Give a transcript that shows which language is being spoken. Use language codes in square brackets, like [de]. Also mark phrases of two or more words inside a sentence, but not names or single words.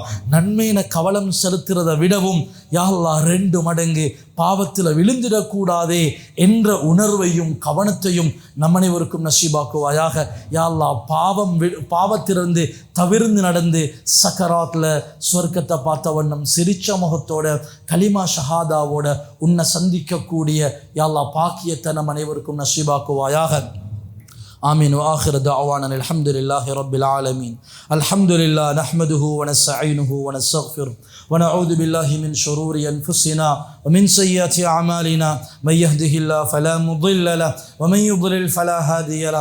[ta] நன்மையின கவலம் செலுத்துறதை விடவும் [ar] يا الله [ta] 2 மடங்கு பாவத்தில் விழுந்திடக்கூடாதே என்ற உணர்வையும் கவனத்தையும் நம் அனைவருக்கும் நசீபாக்குவாயாக. [ar] يا الله, [ta] பாவத்திலிருந்து தவிர்ந்து நடந்து சக்கராத்தில் சொர்க்கத்தை பார்த்த வண்ணம் சிரிச்ச முகத்தோட கலிமா ஷஹாதாவோட உன்னை சந்திக்கக்கூடிய [ar] يا الله [ta] பாக்கியத்தை நம் அனைவருக்கும் நசீபாக்குவாயாக. [ar] آمين وآخر دعوانا الحمد لله رب العالمين. الحمد لله نحمده ونستعينه ونستغفره ونعوذ بالله من شرور أنفسنا ومن سيئات أعمالنا. من يهده الله فلا مضل له ومن يضلل فلا هادي له.